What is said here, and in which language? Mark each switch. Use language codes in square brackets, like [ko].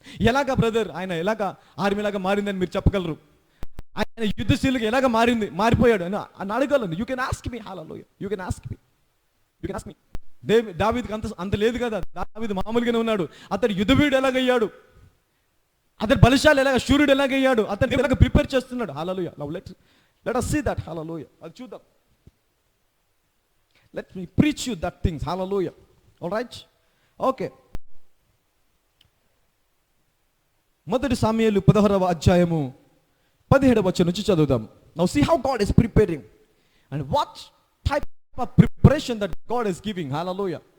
[te] ఎలాగా బ్రదర్ ఆయన ఎలాగా ఆర్మీ లాగా మారిందని మీరు చెప్పగలరు? ఆయన యుద్ధశీలుగా ఎలాగ మారిపోయాడు అని అడగలను. [en] You can ask me, hallelujah, you can ask me, you can ask me. [te] దావీదుకి అంత లేదు కదా, దావీదు మామూలుగానే ఉన్నాడు. అతడు యుద్ధవీరుడు ఎలాగయ్యాడు, అతడు బలిశాలి ఎలాగ, శూరుడు ఎలాగయ్యాడు, అతను ఎలాగ ప్రిపేర్ చేస్తున్నాడు, హల్లెలూయా. [en] Let us see that, hallelujah. [te] అది చూద్దాం. [en] Let me preach you that things, hallelujah. All right? Okay. [te] మొదటి సమూయేలు 16వ అధ్యాయము 17వ వచనం నుంచి చదువుదాం. [en] Now see how God is preparing and what type of preparation that God is giving, hallelujah.